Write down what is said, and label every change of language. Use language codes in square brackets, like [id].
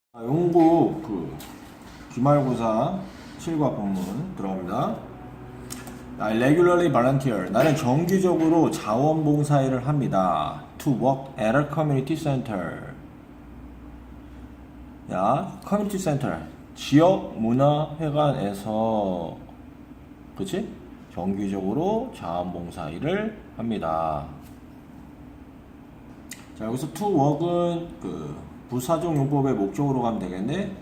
[ko] 영국 기말고사 실과 본문 들어갑니다. [en] I regularly volunteer. [ko] 나는 정기적으로 자원봉사일을 합니다. [en] To work at a community center. [ko] 야, [en] community center. [ko] 지역문화회관에서, 그치? 정기적으로 자원봉사일을 합니다. 자, 여기서 to work은 부사적 용법의 목적으로 가면 되겠네.